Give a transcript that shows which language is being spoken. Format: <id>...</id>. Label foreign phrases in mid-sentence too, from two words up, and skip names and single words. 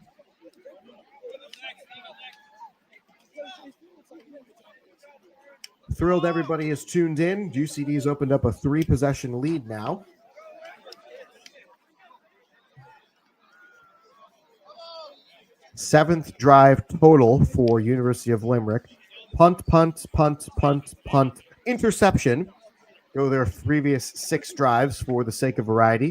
<en>Thrilled everybody is tuned in. UCD's opened up a 3-possession lead now. Seventh drive total for University of Limerick. Punt, punt, punt, punt, punt, interception. go their previous 6 drives for the sake of variety.</en>